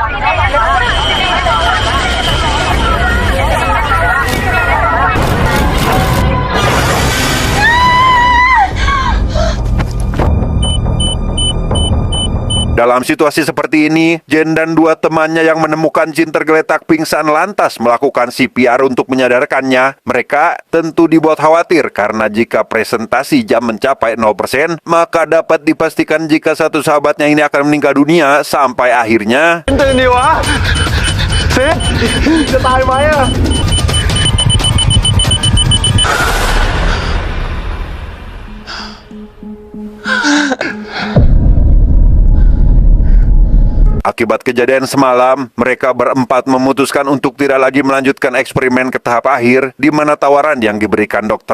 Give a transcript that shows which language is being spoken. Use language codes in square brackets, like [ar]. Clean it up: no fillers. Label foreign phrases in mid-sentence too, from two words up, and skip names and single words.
[id] dalam situasi seperti ini, Jen dan dua temannya yang menemukan Jin tergeletak pingsan lantas melakukan CPR untuk menyadarkannya. Mereka tentu dibuat khawatir karena jika presentasi jam mencapai 0%, maka dapat dipastikan jika satu sahabatnya ini akan meninggal dunia sampai akhirnya [th] ตื่นดิวะซิดจะตายไหมอะ [id] Akibat kejadian semalam, mereka berempat memutuskan untuk tidak lagi melanjutkan eksperimen ke tahap akhir, di mana tawaran yang diberikan Dr.